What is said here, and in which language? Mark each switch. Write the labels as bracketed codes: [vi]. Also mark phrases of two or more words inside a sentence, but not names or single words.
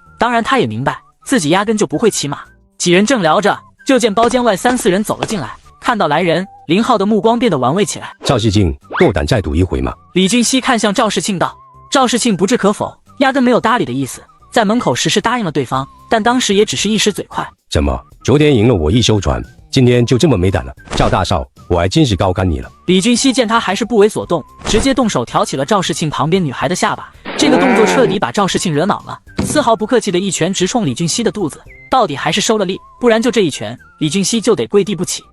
[zh] 當然他也明白自己壓根就不會騎馬。幾人正聊着，就見包間外3、4人走了進來，看到來人，林浩的目光變得玩味起來。趙世慶，夠膽再賭一回嗎？李俊熙看向趙世慶道。趙世慶不置可否，壓根沒有搭理的意思，在門口實是答應了對方，但當時也只是一時嘴快。怎麼昨天贏了我一艘船，今天就這麼沒膽了？趙大少，我還真是高看你了。李俊熙見他還是不為所動，直接動手挑起了趙世慶旁邊女孩的下巴，這個動作徹底把趙世慶惹惱了，絲毫不客氣的一拳直衝李俊熙的肚子，到底還是收了力，不然就這一拳，李俊熙就得跪地不起。